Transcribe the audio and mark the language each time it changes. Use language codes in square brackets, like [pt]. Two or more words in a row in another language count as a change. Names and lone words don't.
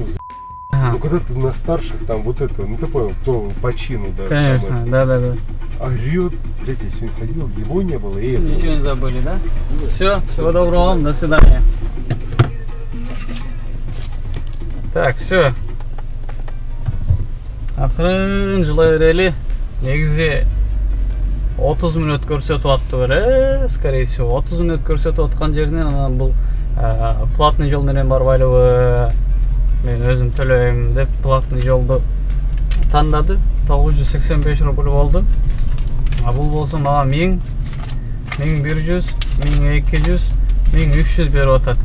[ru] ага, ну когда ты на старших, там вот это, ну ты понял, кто по чину, да. конечно, там, да. орет, блядь, я сегодня ходил, его не было, и этого. Ничего не забыли, да? Все, всего доброго вам, до свидания. Так, все. [ky] Акырын жылай берели. Негизи 30 минут көрсөтүп аттыбыр, [ru] скорее всего [ky] 30 минут көрсөтүп аткан жеринен анан бул платный жол менен барбайлыбы, мен өзүм төлөйм деп платный жолду тандады. 985 рубль болду. А бул болсо мага 1000, 1100, 1200, 1300 берип атат.